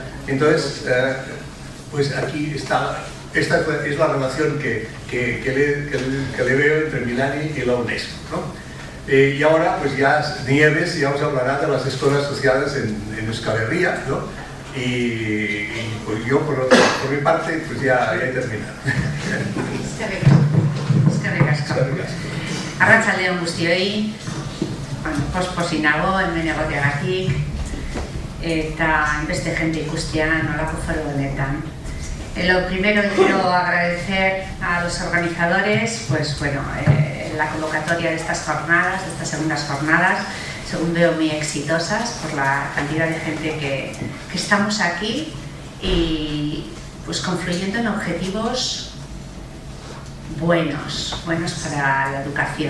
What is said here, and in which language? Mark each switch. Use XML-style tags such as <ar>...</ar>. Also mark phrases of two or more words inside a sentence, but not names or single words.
<es>Entonces, pues aquí está, esta es la relación que le veo entre Milani y la UNESCO, ¿no? Y ahora pues ya Nieves ya os hablará de las escuelas asociadas en Euskal Herria, ¿no? Y pues yo por mi parte pues ya he terminado.</es> <eu>Eskerrik asko. Arratsaldeon guztioi, posposi nago hemen egoteagatik eta beste jende ikustea nolako foro honetan.</eu> <es>Lo primero quiero agradecer a los organizadores, pues bueno, la convocatoria de estas jornadas, de estas segundas jornadas, según veo muy exitosas por la cantidad de gente que estamos aquí y pues confluyendo en objetivos buenos para la educación.</es>